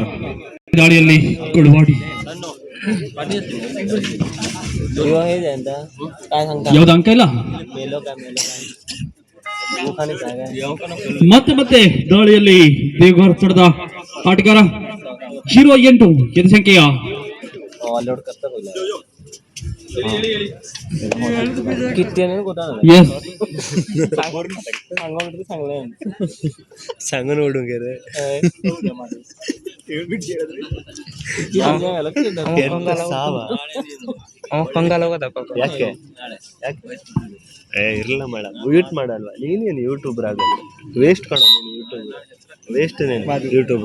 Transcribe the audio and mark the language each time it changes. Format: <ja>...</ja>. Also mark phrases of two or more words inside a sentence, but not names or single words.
<kn>ದಾಳಿಯಲ್ಲಿ ಕುಳುವಾಡಿ. ಯಾವ್ದು ಅಂಕ ಇಲ್ಲ. ಮತ್ತೆ ದಾಳಿಯಲ್ಲಿ ದೇವಗಾರ್ ತಂಡದ ಆಟಗಾರ 08 ಎದೆ ಸಂಖ್ಯೆಯ</kn> <mr>सांगून ओढून गेले</mr> <kn>ಯಾಕೆ ಇರಲ್ಲ ಮೇಡಮ್, ಮ್ಯೂಟ್ ಮಾಡಲ್ವಾ ನೀನೇನು ಯೂಟ್ಯೂಬರ್ ಆಗಲ್ಲ. ವೇಸ್ಟ್ ಕಣ ನೀನು, ಯೂಟ್ಯೂಬ್ ವೇಸ್ಟ್ ಯೂಟ್ಯೂಬ್.</kn>